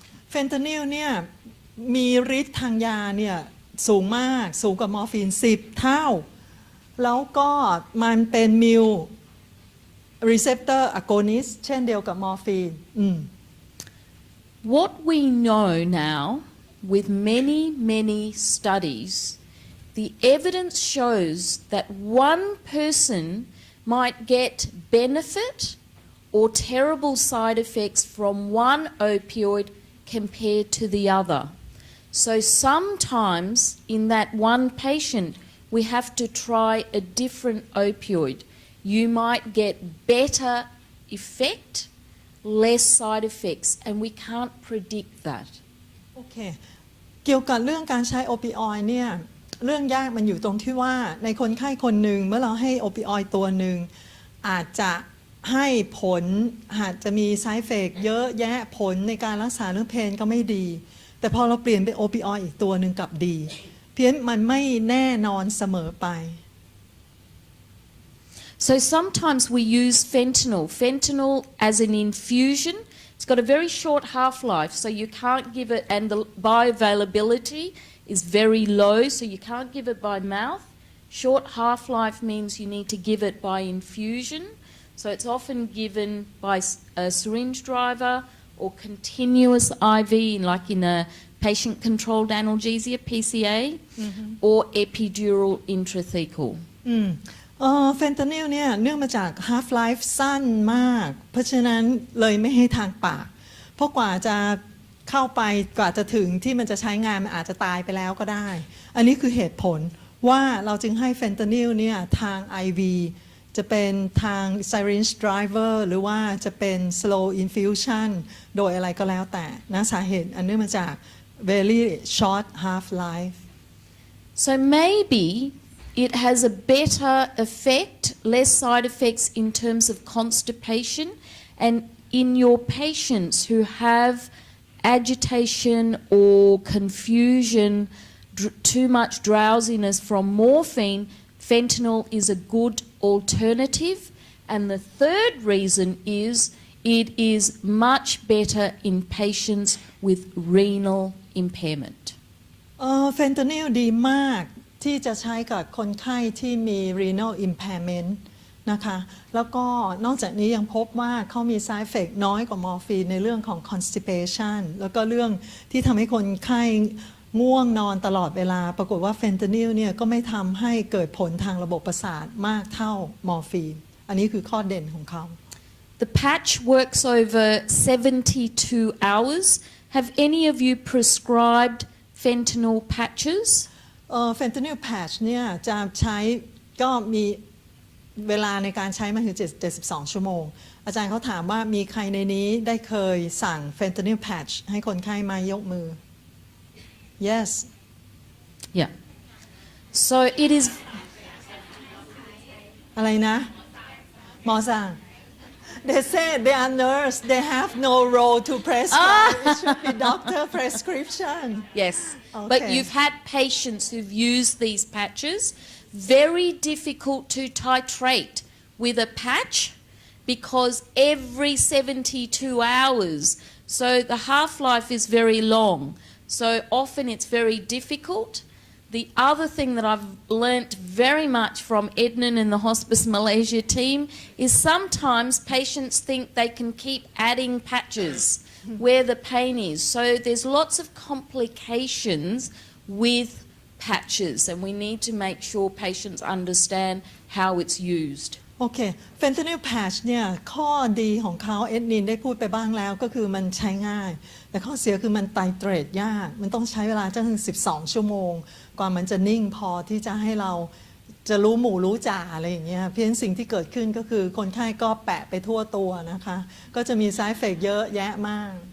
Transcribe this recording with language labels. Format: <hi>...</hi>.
<th>เฟนทานิลเนี่ยมีฤทธิ์ทางยาเนี่ยสูงมากสูงกว่ามอร์ฟีน10 เท่า แล้วก็มันเป็นมิวรีเซปเตอร์อะโกนิสเช่นเดียวกับมอร์ฟีน</th> <en>What we know now with many studies, the evidence shows that one person might get benefit or terrible side effects from one opioid compared to the other. So sometimes in that one patient, we have to try a different opioid. You might get better effect, less side effects, and we can't predict that.</en> <th>โอเคเกี่ยวกับเรื่องการใช้โอปิออยด์เนี่ยเรื่องยากมันอยู่ตรงที่ว่าในคนไข้คนหนึ่งเมื่อเราให้โอปิออยด์ตัวหนึ่งอาจจะให้ผลอาจจะมี side effect เยอะแยะผลในการรักษาเรื่องเพนก็ไม่ดีแต่พอเราเปลี่ยนเป็นโอปิออยด์อีกตัวหนึ่งกลับดีเพี้ยนมันไม่แน่นอนเสมอไป</th> <en>So sometimes we use fentanyl as an infusion. It's got a very short half-life, so you can't give it, and the bioavailability is very low, so you can't give it by mouth. Short half-life means you need to give it by infusion, so it's often given by a syringe driver or continuous IV, like in a patient-controlled analgesia, PCA, or epidural intrathecal.</en> <th>เฟนทานิลเนี่ยเนื่องมาจาก half life สั้นมากเพราะฉะนั้นเลยไม่ให้ทางปากเพราะกว่าจะเข้าไปกว่าจะถึงที่มันจะใช้งานมันอาจจะตายไปแล้วก็ได้อันนี้คือเหตุผลว่าเราจึงให้เฟนทานิลเนี่ยทาง IV จะเป็นทาง syringe driver หรือว่าจะเป็น slow infusion โดยอะไรก็แล้วแต่นะสาเหตุอันเนื่องมาจาก very short half life</th> <en>So maybe it has a better effect, less side effects in terms of constipation, and in your patients who have agitation or confusion, too much drowsiness from morphine, fentanyl is a good alternative. And the third reason is it is much better in patients with renal impairment.</en> <th>เฟนตานิลดีมากที่จะใช้กับคนไข้ที่มี renal impairment นะคะแล้วก็นอกจากนี้ยังพบว่าเขามี side effect น้อยกว่ามอร์ฟีนในเรื่องของ constipation แล้วก็เรื่องที่ทำให้คนไข้ง่วงนอนตลอดเวลาปรากฏว่าเฟนตานิลเนี่ยก็ไม่ทำให้เกิดผลทางระบบประสาทมากเท่ามอร์ฟีนอันนี้คือข้อเด่นของเขา</th> <en>The patch works over 72 hours. Have any of you prescribed fentanyl patches?</en> <th>เฟนตานิลแพชเนี่ยจะใช้ก็มีเวลาในการใช้มาถึง72 ชั่วโมงอาจารย์เขาถามว่ามีใครในนี้ได้เคยสั่งเฟนตานิลแพชให้คนไข้มายกมือ yes</th> <en>Yeah. So it is</en> <th>อะไรนะหมอสั่ง</th> <en>they say they are nurse they have no role to prescribe it should be doctor prescription yes, but Okay. you've had patients who've used these patches. Very difficult to titrate with a patch because every 72 hours. So the half-life is very long. So often it's very difficult. The other thing that I've learnt very much from Ednan and the Hospice Malaysia team is sometimes patients think they can keep adding patches where the pain is. So there's lots of complications with patches and we need to make sure patients understand how it's used.</en> <th>โอเคเฟนตานิลแพชเนี่ยข้อดีของเขาเอ็ดนินได้พูดไปบ้างแล้วก็คือมันใช้ง่ายแต่ข้อเสียคือมันไตเตรตยากมันต้องใช้เวลาจนถึง12 ชั่วโมงกว่ามันจะนิ่งพอที่จะให้เราจะรู้หมู่รู้จ่าอะไรอย่างเงี้ยเพียงสิ่งที่เกิดขึ้นก็คือคนไข้ก็แปะไปทั่วตัวนะคะก็จะมี side effect เยอะแยะมาก</th>